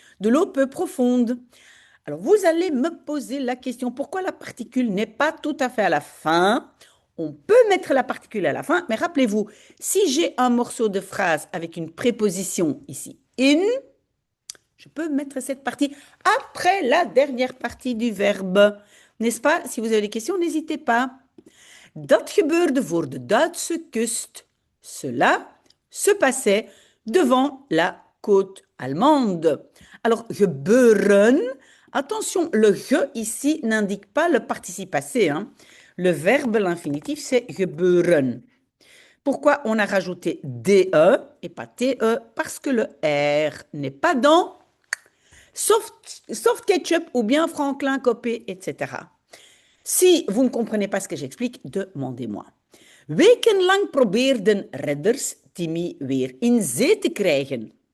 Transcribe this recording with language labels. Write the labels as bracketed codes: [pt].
[fr] De l'eau peu profonde. Alors, vous allez me poser la question, pourquoi la particule n'est pas tout à fait à la fin? On peut mettre la particule à la fin, mais rappelez-vous, si j'ai un morceau de phrase avec une préposition ici, in, je peux mettre cette partie après la dernière partie du verbe. N'est-ce pas? Si vous avez des questions, n'hésitez pas. [nl] Dat gebeurde voor de Duitse kust. [fr] Cela se passait devant la côte allemande. Alors, gebeuren, attention, le ge ici n'indique pas le participe passé. Hein. Le verbe, l'infinitif, c'est gebeuren. Pourquoi on a rajouté DE et pas TE? Parce que le R n'est pas dans soft ketchup ou bien Franklin Copé, etc. Si vous ne comprenez pas ce que j'explique, demandez-moi. [nl] Wekenlang probeerden redders Timmy weer in zee te krijgen.